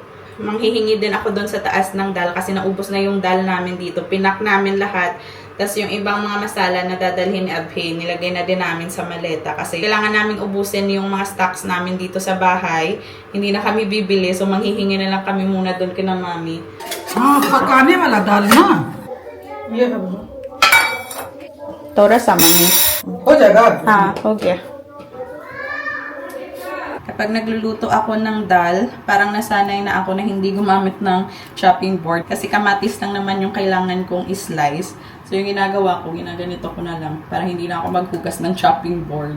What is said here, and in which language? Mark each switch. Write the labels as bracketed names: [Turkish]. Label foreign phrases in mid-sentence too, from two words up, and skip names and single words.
[Filipino] Manghihingi din ako doon sa taas ng dal kasi naubos na yung dal namin dito. Pinak namin lahat. Tapos yung ibang mga masala na dadalhin ni Abhi, nilagay na din namin sa maleta. Kasi kailangan namin ubusin yung mga stocks namin dito sa bahay. Hindi na kami bibili. So manghihingi na lang kami muna doon kina mami. [Hindi] पकाने वाला दाल ना ये है वो। [Filipino] Tora sa mami. [Hindi] हो जाएगा [English] Okay. [Filipino] Kapag nagluluto ako ng dal, parang nasanay na ako na hindi gumamit ng [English] chopping board. [Filipino] Kasi kamatis lang naman yung kailangan kong i-slice. So yung ginagawa ko, ginaganito ko na lang. Para hindi na ako maghugas ng [English] chopping board.